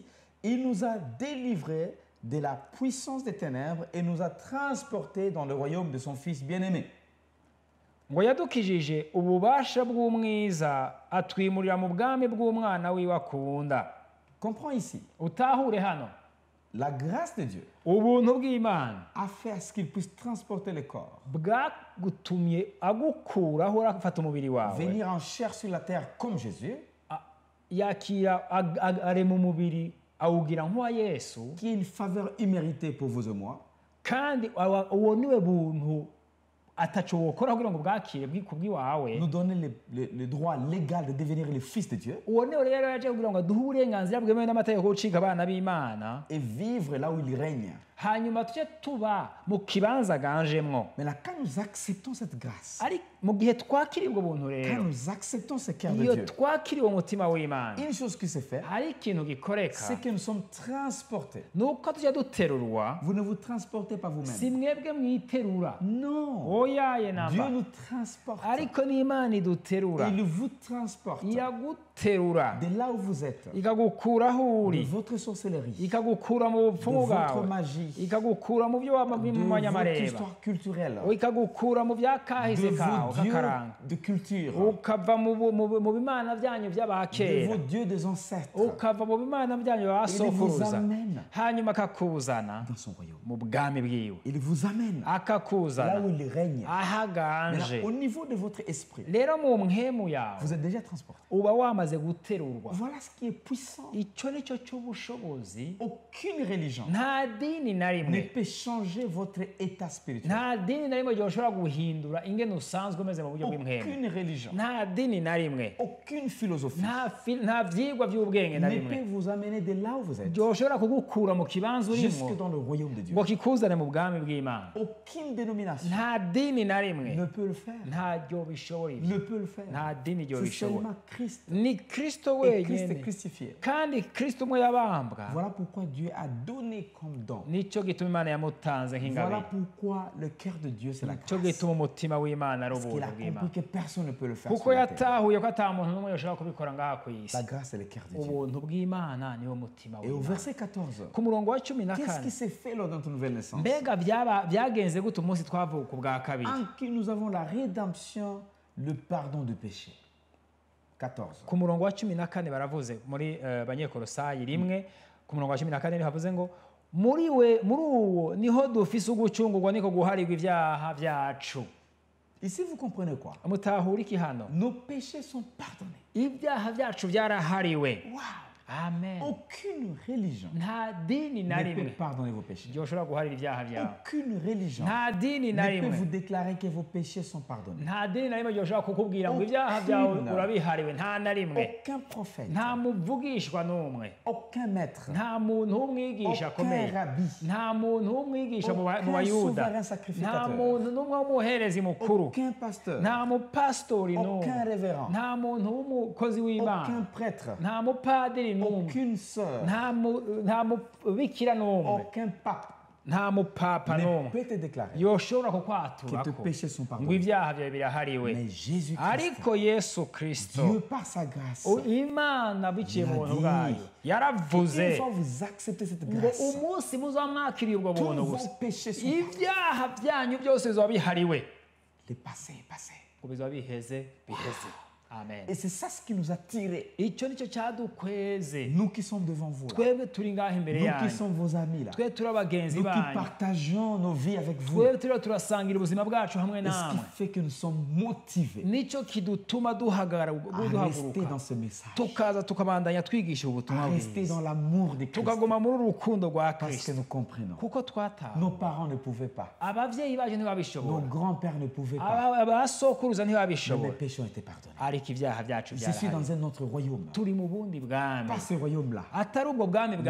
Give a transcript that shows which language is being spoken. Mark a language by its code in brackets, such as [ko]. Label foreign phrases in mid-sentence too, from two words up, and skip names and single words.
[fr] Il nous a délivrés de la puissance des ténèbres et nous a transportés dans le royaume de son Fils bien-aimé. [rn] ngo yadukijije ububasha bw'umwiza atwimurira mu bwami bw'umwana wiwe akunda. [fr] Comprends ici, [rn] Utahure hano, [fr] la grâce de Dieu [rn] ubuntu bw'Imana [fr] a fait à ce qu'il puisse transporter le corps, [rn] bwagutumye agukuraho afata umubiri wawe, [fr] venir en chair sur la terre comme Jésus, [rn] yakira arema umubiri awugira nk'uwa Yesu, [fr] qui est une faveur imméritée pour vous et moi, [rn] kandi uwo niwe buntu ataco wokora kugira ngo bwakire kubw'iwawe. [fr] nous donner le droit légal de devenir le Fils de Dieu [rn] Uwo niwe rero yaje kugira ngo aduhe uburenganzira bwemewe n'amategeko yo gucika abana b'Imana, [fr] et vivre là où il règne. [rn] hanyuma tujye tuba mu kibanza ganjemwo. [fr] Mais là, quand nous acceptons cette grâce, [rn] Ari mu gihe twakiriye ubwo buntu [fr] quand [rn] rero, [fr] nous acceptons ce cœur de [rn] iyo [fr] Dieu, [rn] twakiriye umutima w'Imana, [fr] une chose qui se fait, [rn] hari ikintu gikoreka, [fr] c'est que nous sommes transportés. [rn] nuko tujya duterurwa. [fr] Vous ne vous transportez pas [rn] Si [fr] vous-même. [rn] mwebwe mwiterura, [fr] Non. [rn] oyaye [fr] Dieu [rn] namba, [fr] nous transporte. [rn] ariko n'Imana iduterura, [fr] Il vous transporte [rn] iraguterura, [fr] de là où vous êtes, [rn] ikagukura aho [fr] de [rn] uri, [fr] votre sorcellerie, [rn] ikagukura mu [fr] de [rn] bupfumu [fr] votre [rn] bwawe, [fr] magie, [rn] ikagukura mu byo [fr] de votre [rn] manyamareba, [fr] histoire culturelle, [rn] ikagukura mu [fr] de [rn] byakahise kawe [fr] vos dieux [rn] kakaranga, [fr] de culture, [rn] ukava mu bimana byanyu [fr] de [rn] by'abakera, [fr] vos dieux des ancêtres, [rn] ukava mu bimana byanyu [fr] il vous [rn] basokuruza, [fr] amène [rn] hanyuma akakuzana [fr] dans son royaume. [rn] mu bwami bwiwe, [fr] Il vous amène là [rn] akakuzana [fr] où il règne. [rn] ahaganje. [fr] Maintenant, au niveau de votre esprit, [rn] Rero mu mpemu yawe [fr] vous êtes déjà transporté. [rn] uba wamaze guterurwa. [fr] Voilà ce qui est puissant. [rn] Icyo ni cyo cy'ubushobozi. [fr] Aucune religion [rn] Nta dini na [fr] ne [rn] rimwe, [fr] peut changer votre état spirituel. [rn] nta dini na rimwe ryoshobora guhindura ingene usanzwe umeze mu buryo bw'impemu. [fr] Aucune religion, [rn] Nta dini na rimwe, [fr] aucune philosophie [rn] nta byigwa by'ubwenge na [fr] ne [rn] rimwe [fr] peut vous amener de là où vous êtes [rn] ryoshobora kugukura mu kibanza urimo [fr] jusque dans le royaume de Dieu. [rn] ngo kikuzane mu bwami bw'Imana. [fr] Aucune dénomination [rn] Nta dini na rimwe, [fr] ne peut le faire. [rn] ntaryo bishobora ibyo. [fr] Ne peut le faire. [rn] Nta dini ryo [fr] C'est [rn] bishobora. [fr] seulement Christ. [rn] Ni Kristo [fr] Et Christ est [rn] wenyine, [fr] crucifié. [rn] kandi Kristo umwe yabambwa. [fr] Voilà pourquoi Dieu a donné comme don. [rn] Nicyo gituma Imana yamutanze [fr] Voilà [rn] nk'ingabire. [fr] pourquoi le cœur de Dieu, c'est la [rn] Nicyo [fr] grâce. [rn] gituma umutima w'Imana ari [fr] Parce qu'il [rn] ubuntu [fr] a [rn] bw'Imana. [fr] compris que personne ne peut le faire. [rn] Kuko [fr] sur la terre. [rn] yatahuye ko ata muntu n'umwe yoshobora kubikora ngaha ku isi. [fr] La grâce, c'est le cœur de Dieu. [rn] Ubuntu bw'Imana niwo mutima [fr] Et au [rn] w'Imana. [fr] verset 14, [rn] Ku murongo wa 14, [fr] qu'est-ce qui s'est fait lors de notre nouvelle naissance? [rn] mbega byagenze gute umunsi twavuka ubwa kabiri? [fr] En qui nous avons la rédemption, le pardon de péché. 14. [rn] Ku murongo wa 14 baravuze muri Banyekolosayi 1, ku murongo wa 14 havuze ngo muri uwo niho dufise ugucungurwa niko guharirwa ibyaha byacu. [fr] Ici, vous comprenez quoi? [rn] Mutahura iki hano? [fr] Nos péchés sont pardonnés. [rn] Ibyaha byacu byarahariwe. Wow! Amen. [fr] Aucune religion [rn] Nta dini na [fr] ne peut [rn] rimwe [fr] pardonner vos péchés. [rn] ryoshobora guharira ibyaha byawe. [fr] Aucune religion [rn] Nta dini na [fr] ne peut vous [rn] rimwe, [fr] déclarer que vos péchés sont pardonnés. [rn] nta dini na rimwe ryoshobora kukubwira ngo ibyaha byawe [fr] Aucune. [rn] urabihariwe. Nta na rimwe, [fr] Aucun prophète, [rn] nta muvugishwa n'umwe, [fr] aucun maître, [rn] nta muntu w'umwigisha [fr] aucun [rn] akomeye, [fr] rabbi, [rn] nta muntu w'umwigisha mu [fr] aucun [rn] bayuda, [fr] souverain [rn] nta [fr] sacrificateur, [rn] muntu n'umwe w'umuherezi mukuru, [fr] aucun pasteur, [rn] nta mupasitori n'umwe, [fr] aucun révérend, [rn] nta muntu w'umukozi [fr] aucun [rn] w'Imana, [fr] prêtre, [rn] nta mupadiri n'umwe, [fr] aucune sœur, [rn] nta mubikira n'umwe, [fr] aucun pape [rn] nta mupapa [fr] ne [rn] n'umwe [fr] peut te déclarer [rn] yoshobora [fr] que [rn] kukwatura [fr] tes [rn] ko [fr] péchés sont [rn] ngo [fr] pardonnés. [rn] ibyaha byawe birahariwe. [fr] Mais Jésus-Christ, [rn] Ariko Yesu Kristo, [fr] Dieu par sa grâce, [rn] Imana biciye mu buntu Yadi. bwayo [fr] une [rn] yaravuze [fr] fois vous acceptez cette [rn] ngo [fr] grâce, [rn] umunsi muzamwakiriye ubwo [fr] tous [rn] buntu [fr] vos [rn] gusa [fr] péchés sont pardonnés. [rn] ibyaha byanyu byose bizaba bihariwe. [fr] Le passé est passé. [rn] ngo bizaba biheze. Amen. [fr] Et c'est ça ce qui nous a tirés. [rn] Icyo nicyo cyadukweze [fr] Nous qui sommes devant vous, là. [rn] twebwe turi ngaho imbere [fr] Nous qui [rn] yanyu, [fr] sommes vos amis, là. [rn] twe turi abagenzi [fr] Nous qui [rn] banyu, [fr] partageons nos vies avec vous. [rn] twebwe turiho turasangira ubuzima bwacu hamwe [fr] Et ce qui [rn] namwe. [fr] fait que nous sommes motivés [rn] Nicyo kidutuma [fr] à rester dans ce message, [rn] tukaza tukabandanya twigisha [fr] à [rn] ubutumwa [fr] rester [rn] bwiza, [fr] dans l'amour de Christ. [rn] tukaguma muri uru rukundo rwa [fr] Parce que [rn] Kristo, [fr] nous comprenons. [rn] kuko twatawe. [fr] Nos parents ne pouvaient pas. [rn] Ababyeyi bacu [fr] Nos [rn] ntibabishobora, [fr] grands-pères ne pouvaient pas. [rn] abasokuruza [fr] Mais mes [rn] ntibabishobora, [fr] péchés ont été pardonnés. [rn] ariko ibyaha byacu [fr] Je suis [rn] byarahari. [fr] dans un autre royaume. [rn] Turi mu bundi bwami, [fr] Pas ce royaume-là. [rn] atari ubwo bwami bwa